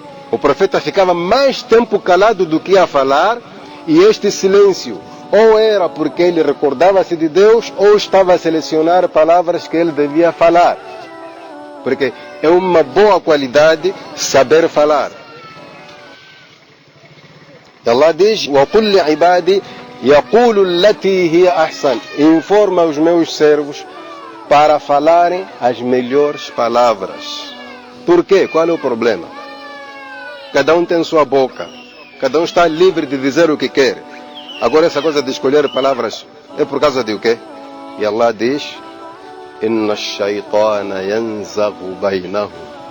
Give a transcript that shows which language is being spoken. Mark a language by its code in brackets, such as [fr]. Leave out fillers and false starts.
[pt] O profeta ficava mais tempo calado do que a falar, e este silêncio ou era porque ele recordava-se de Deus, ou estava a selecionar palavras que ele devia falar. Porque é uma boa qualidade saber falar. Allah diz: [ar] وَقُلْ لِعِبَادِ يَقُولُ الَّتِي هِيَ أَحْسَنُ. [pt] Informa os meus servos para falarem as melhores palavras. Por quê? Qual é o problema? Cada um tem sua boca. Cada um está livre de dizer o que quer. Agora essa coisa de escolher palavras é por causa de o quê? E Allah diz: [ar] Inna ash-shaytana yanzaghu bainahum.